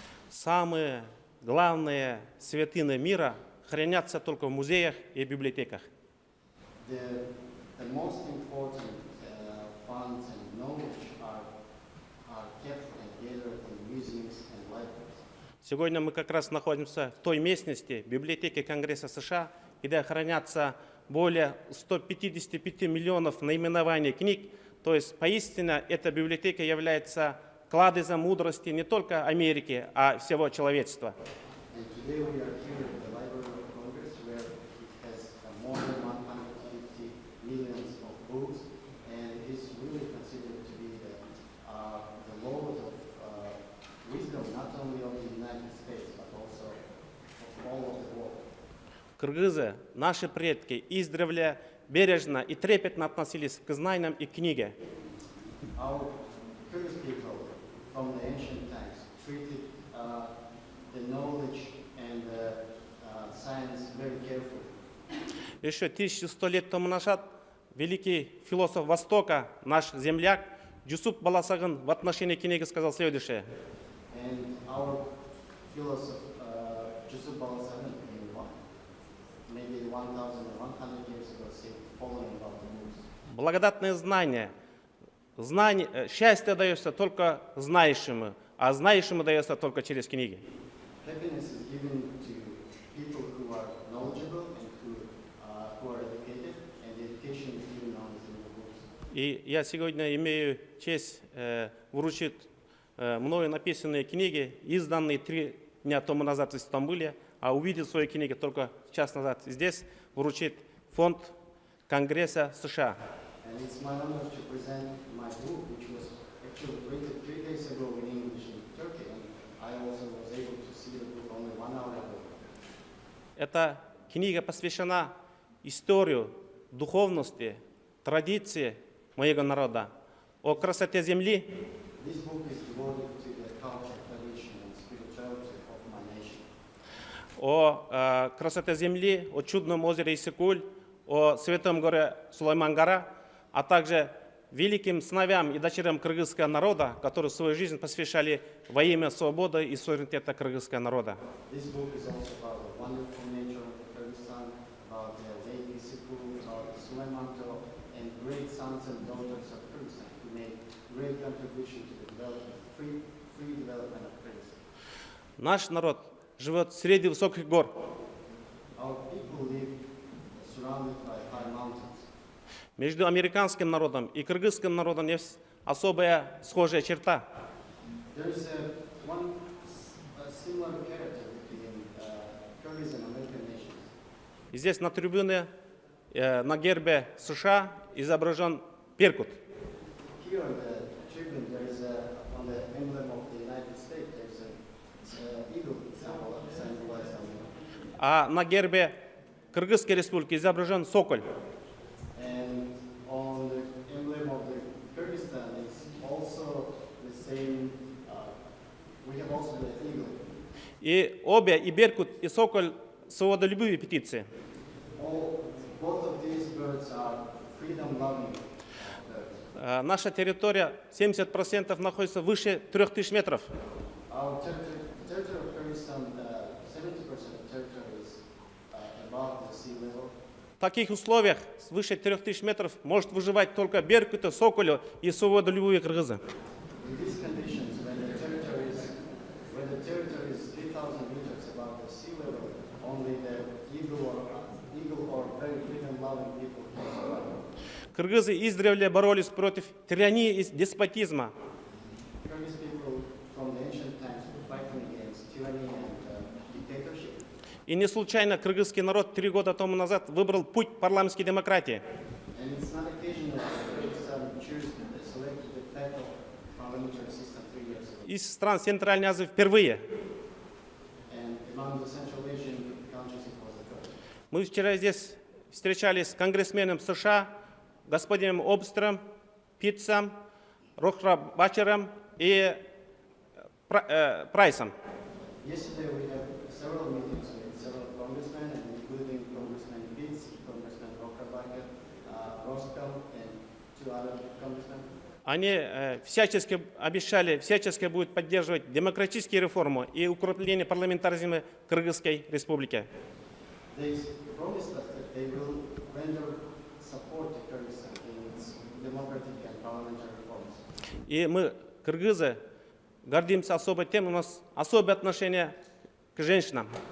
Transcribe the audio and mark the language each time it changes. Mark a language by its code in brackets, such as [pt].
[ru] самые главные святыни мира хранятся только в музеях и библиотеках. [en] The most important funds and knowledge are kept and gathered in museums and libraries. [ru] Сегодня мы как раз находимся в той местности, библиотеки Конгресса США, где хранятся более 155 миллионов наименований книг. То есть, поистине, эта библиотека является кладезем мудрости не только Америки, а всего человечества. [en] And today we are here at the Library of Congress, where it has more than 150 millions of books, and it is really considered to be the lord of wisdom, not only of the United States, but also of all of the world. [ru] Кыргызы, наши предки, издревле бережно и трепетно относились к знаниям и книге. [en] Our Kyrgyz people from the ancient times treated the knowledge and the science very carefully. [ru] Еще 1100 лет тому назад великий философ Востока, наш земляк, Джусуп Баласагын в отношении книги сказал следующее. [en] And our philosopher, Yusuf Balasaran, maybe 1,100 years ago, said the following about the books. [ru] Благодатное знание. Счастье дается только знающему, а знающему дается только через книги. [en] Happiness is given to people who are knowledgeable and who are educated, and education is given only through the books. [ru] И я сегодня имею честь вручить мною написанные книги, изданные 3 дня тому назад в Стамбуле, а увидел свои книги только час назад здесь, вручить фонд Конгресса США. [en] And it's my honor to present my book, which was actually printed 3 days ago in English in Turkey, and I also was able to see the book only 1 hour ago. [ru] Эта книга посвящена историю, духовности, традиции моего народа, о красоте земли, [en] This book is devoted to the culture, tradition, and spirituality of my nation. [ru] о красоте земли, о чудном озере Иссык-Куль, о святом горе Сулайман-гора, а также великим сыновьям и дочерям кыргызского народа, которые свою жизнь посвящали во имя свободы и суверенитета кыргызского народа. [en] This book is also about the wonderful nature of Kyrgyzstan, about the Lake Issiku, about the Sulaimanto, and great sons and daughters of Kyrgyzstan who made great contribution to the development, free development of Kyrgyzstan. [ru] Наш народ живет среди высоких гор. [en] Our people live surrounded by high mountains. [ru] Между американским народом и кыргызским народом есть особая схожая черта. [en] There is a similar character between Kyrgyz and American nations. [ru] И здесь на трибуне, на гербе США изображен беркут. [en] Here on the tribune, there is on the emblem of the United States, there is an eagle symbolized on it. [ru] А на гербе Кыргызской республики изображен соколь. [en] And on the emblem of the Kyrgyzstan is also the same. We have also the eagle. [ru] И обе, и беркут, и соколь свободолюбивые птицы. [en] Both of these birds are freedom-loving birds. [ru] Наша территория 70% находится выше 3000 метров. [en] Our territory of Kyrgyzstan, 70% of territory is above the sea level. [ru] В таких условиях свыше 3000 метров может выживать только беркуты, соколю и свободолюбивые кыргызы. [en] In these conditions, when the territory is 3,000 meters above the sea level, only the eagle or very freedom-loving people can survive. [ru] Кыргызы издревле боролись против тирании и деспотизма. [en] Kyrgyz people from the ancient times were fighting against tyranny and dictatorship. [ru] И не случайно кыргызский народ 3 года тому назад выбрал путь парламентской демократии. [en] And it's not occasional that Kyrgyzstan selected the path of parliamentary system 3 years ago. [ru] Из стран Центральной Азии впервые. [en] And among the Central Asian countries, it was the first. [ru] Мы вчера здесь встречались с конгрессменом США, господином Обстером, Питцем, Рохра Бачером и Прайсом. [en] Yesterday we had several meetings with several congressmen, including Congressman Pitts, Congressman Rokabaker, Roscoe, and 2 other congressmen. [ru] Они всячески обещали, всячески будут поддерживать демократические реформы и укрепление парламентаризма Кыргызской республики. [en] They promised us that they will render support to Kyrgyzstan in its democratic and parliamentary reforms. [ru] И мы, кыргызы, гордимся особой тем, у нас особое отношение к женщинам.